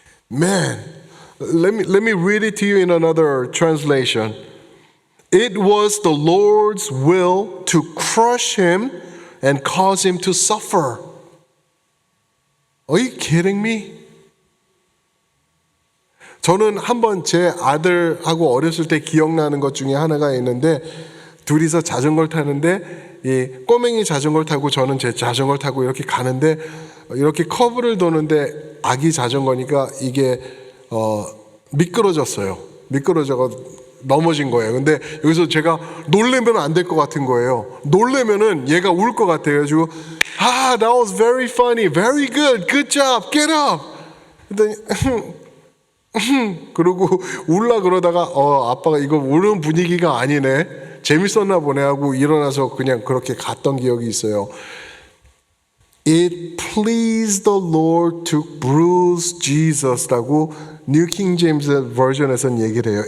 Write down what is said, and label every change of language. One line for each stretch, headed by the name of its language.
English: Man, let me read it to you in another translation. It was the Lord's will to crush him and cause him to suffer. Are you kidding me?
Korean: 저는 한번 제 아들하고 어렸을 때 기억나는 것 중에 하나가 있는데 둘이서 자전거를 타는데 이 꼬맹이 자전거를 타고 저는 제 자전거를 타고 이렇게 가는데 이렇게 커브를 도는데 아기 자전거니까 이게 미끄러져서 넘어진 거예요. 근데 여기서 제가 놀래면 안 될 것 같은 거예요. 놀래면은 얘가 울 것 같아요. 그래가지고
English: that was very funny, very good job, get up.
Korean: 그랬더니 그러고 울라 그러다가 아빠가 이거 우는 분위기가 아니네. 재밌었나 보네 하고 일어나서 그냥 그렇게 갔던 기억이 있어요.
English: It pleased the Lord to bruise Jesus라고 New King James Version에서는
Korean: 얘기를 해요.